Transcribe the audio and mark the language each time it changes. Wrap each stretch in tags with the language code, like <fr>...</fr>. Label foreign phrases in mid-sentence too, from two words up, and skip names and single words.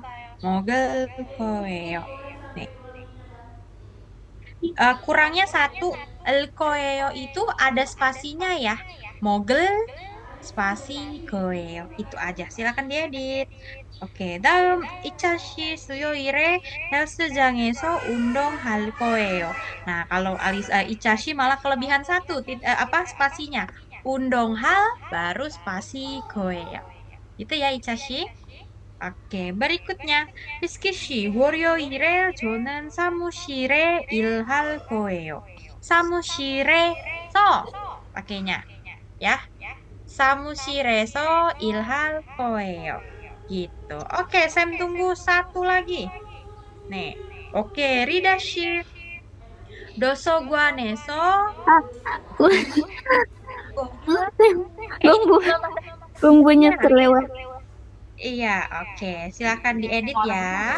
<ko>먹을 거예요.</ko> <id>Nih, kurangnya satu, el koeo itu ada spasinya ya. Mogel spasi koeo itu aja. Silakan diedit.</id> <ko>오케이. 다음 2차 수요일에 헬스장에서 운동할 거예요.</ko> <id>Nah, kalau Ichashi malah kelebihan satu, apa spasinya? 운동할 baru spasi koeo. Itu ya Ichashi. Oke, berikutnya.</id> <ko>Rizky 월요일에 저는 사무실에 일할 거예요.</ko> <id>사무실에서 pakainya ya.</id> <ko>사무실에서 일할 거예요.</ko> <id>Gitu. Oke, Sam tunggu satu lagi. Nih. Oke, Ridashi. 도서관에서 Bumbu, bumbunya terlewat. Iya, oke. Silakan diedit ya.</id>